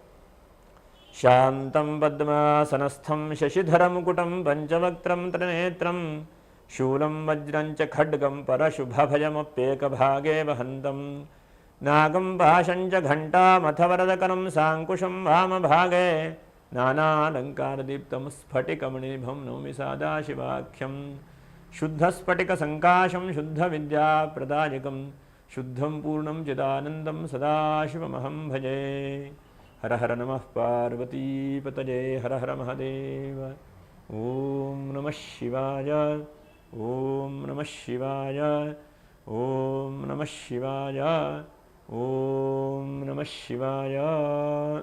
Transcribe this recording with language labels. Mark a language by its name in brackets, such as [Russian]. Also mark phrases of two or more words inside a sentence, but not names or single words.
[Sanskrit] ಶಾಂತಂ ಪದ್ಮಾಸನಸ್ಥಂ ಶಶಿಧರಮುಕುಟಂ ಪಂಚವಕ್ತ್ರಂ ತ್ರಿನೇತ್ರಂ ಶೂಲಂ ವಜ್ರಂಚ ಖಡ್ಗಂ ಪರಶುಭಭಯಮಪ್ಯೇಕಭಾಗೇ ವಹಂತಂ ನಾಗಂ ಪಾಶಂಚ ಘಂಟಾಮಥವರದಕರಂ ಸಾಂಕುಶಂ ವಾಮಭಾಗೇ ನಾನಾಲಂಕಾರದೀಪ್ತಂ ಸ್ಫಟಿಕಮಣಿಭಂ ನೌಮಿ ಸದಾಶಿವಾಖ್ಯಂ ಶುದ್ಧಸ್ಫಟಿಕಸಂಕಾಶಂ ಶುದ್ಧವಿದ್ಯಾಪ್ರದಾಯಕಂ ಶುದ್ಧಂ ಪೂರ್ಣಂ ಚಿದಾನಂದಂ ಸದಾಶಿವಮಹಂ ಭಜೆ. ಹರ ಹರ ನಮಃ ಪಾರ್ವತೀಪತಯೇ ಹರ ಹರ ಮಹಾದೇವ. ಓಂ ನಮಃ ಶಿವಾಯ. ಓಂ ನಮಃ ಶಿವಾಯ ಓಂ ನಮಃ ಶಿವಾಯ ಓಂ ನಮಃ ಶಿವಾಯ.